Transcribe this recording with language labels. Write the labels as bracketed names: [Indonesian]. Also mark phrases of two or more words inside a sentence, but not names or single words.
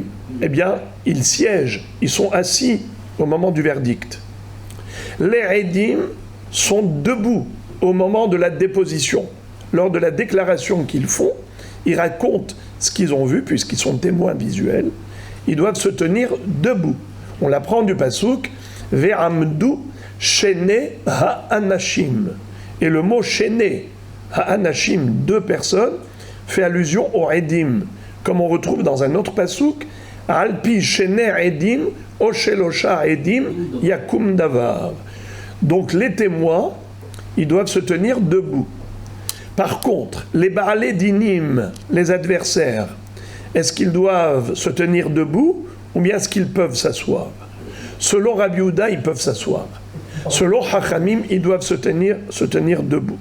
[French] Eh bien, ils siègent, ils sont assis au moment du verdict. Les Edim sont debout au moment de la déposition. Lors de la déclaration qu'ils font, ils racontent ce qu'ils ont vu, puisqu'ils sont témoins visuels. Ils doivent se tenir debout. On l'apprend du pasouk [Hebrew] ועמדו שני האנשים. [French] Et le mot [Hebrew] שני האנשים, [French] deux personnes, fait allusion aux Edim, comme on retrouve dans un autre pasouk [Hebrew] על פי שני עדים או שלשה עדים יקום דבר. [French] Donc les témoins, ils doivent se tenir debout. Par contre, les [Hebrew] בעלי דינים, [French] les adversaires, est-ce qu'ils doivent se tenir debout ou bien est-ce qu'ils peuvent s'asseoir? Selon Rabbi Yehuda, ils peuvent s'asseoir. Selon Chachamim, ils doivent se tenir debout.